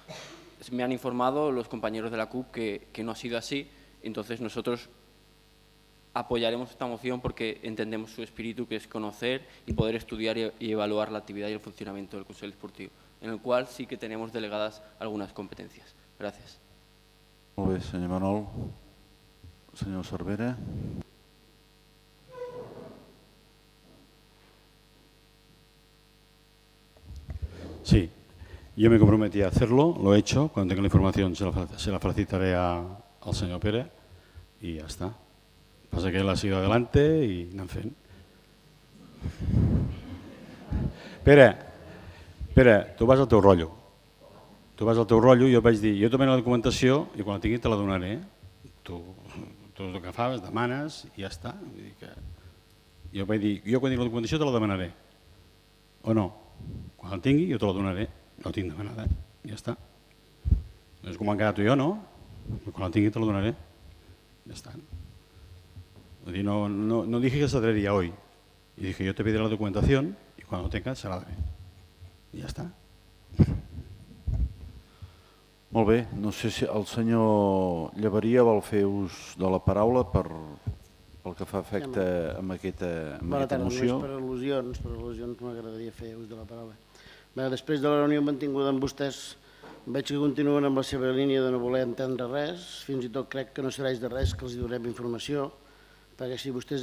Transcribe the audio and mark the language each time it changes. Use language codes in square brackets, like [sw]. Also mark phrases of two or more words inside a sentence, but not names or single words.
[es] Me han informado los compañeros de la CUP que no ha sido así, entonces nosotros apoyaremos esta moción porque entendemos su espíritu, que es conocer y poder estudiar y evaluar la actividad y el funcionamiento del Consell Esportiu, en el cual sí que tenemos delegadas algunas competencias. Gracias. [ca] Molt bé, senyor Manol. Senyor Cervera. [es] Sí, yo me comprometí a hacerlo, lo he hecho. Cuando tenga la información se la facilitaré al señor Pérez y ya está. Pasa que él ha seguido adelante y [ca] anem fent. Pere, tu vas al teu rotllo. Tu vas al teu rotllo i jo vaig dir, jo també la documentació i quan la tingui te la donaré. Tu el que fas, demanes i ja està. Jo vaig dir, jo quan tingui la documentació te la demanaré. O no? Quan la tingui jo te la donaré. No tinc demanada, ja està. No és com han quedat tu i jo, no? Quan la tingui te la donaré. [es] Ya está. No dije que se traería hoy. Y dije, yo te pediré la documentación y cuando tenga se la daré. [ca] I ja està. Molt bé, no sé si el senyor Llevaria vol fer ús de la paraula pel que fa efecte amb aquesta moció. Per al·lusions m'agradaria fer ús de la paraula. Després de la reunió mantinguda amb vostès, veig que continuen amb la seva línia de no voler entendre res, fins i tot crec que no serveix de res que els donem informació, perquè si vostès